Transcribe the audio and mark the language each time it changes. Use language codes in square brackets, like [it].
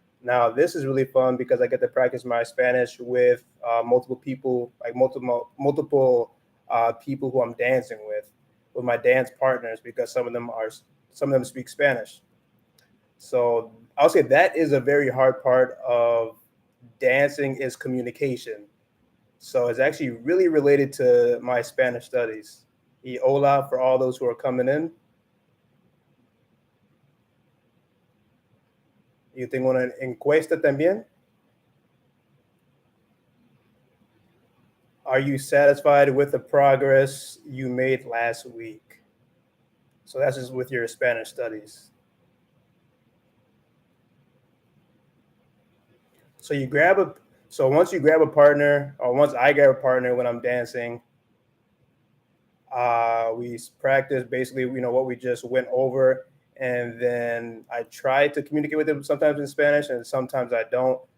[en] Now this is really fun because I get to practice my Spanish with multiple people, like multiple people who I'm dancing with my dance partners, because some of them speak Spanish. So I'll say that is a very hard part of dancing, is communication. So it's actually really related to my Spanish studies. [es] Y hola [en] for all those who are coming in. [es] Yo tengo una encuesta también. [en] Are you satisfied with the progress you made last week? So that's just with your Spanish studies. So once you grab a partner, or once I grab a partner when I'm dancing, we practice basically, what we just went over, and then I try to communicate with them sometimes in Spanish, and sometimes I don't.